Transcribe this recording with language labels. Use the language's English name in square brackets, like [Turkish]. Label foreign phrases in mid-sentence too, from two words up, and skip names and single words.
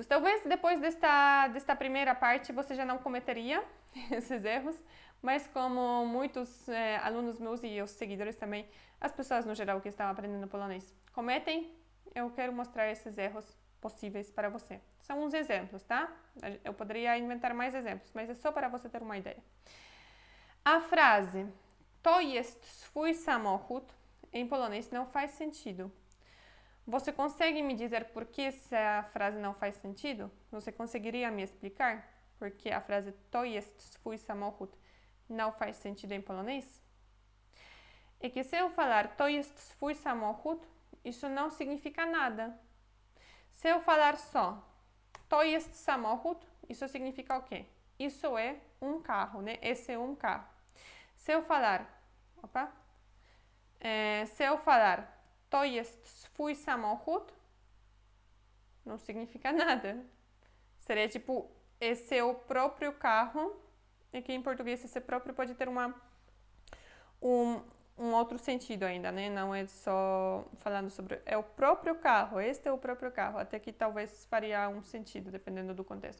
[Portuguese] Talvez depois desta primeira parte você já não cometeria esses erros, mas como muitos alunos meus e os seguidores também, as pessoas no geral que estão aprendendo polonês cometem, eu quero mostrar esses erros possíveis para você. São uns exemplos, tá? Eu poderia inventar mais exemplos, mas é só para você ter uma ideia. A frase [Polish] to jest swój samochód [Portuguese] em polonês não faz sentido. Você consegue me dizer por que essa frase não faz sentido? Você conseguiria me explicar por que a frase [Polish] to jest swój samochód [Portuguese] não faz sentido em polonês? É que se eu falar [Polish] to jest swój samochód, [Portuguese] isso não significa nada. Se eu falar só [Polish] to jest samochód, [Portuguese] isso significa o quê? Isso é um carro, né? Esse é um carro. Se eu falar, [Polish] to jest swój samochód, [Portuguese] não significa nada. Seria tipo, esse é o próprio carro. É que em português esse próprio pode ter um outro sentido ainda, né? Não é só falando sobre... É o próprio carro, este é o próprio carro. Até que talvez faria um sentido, dependendo do contexto.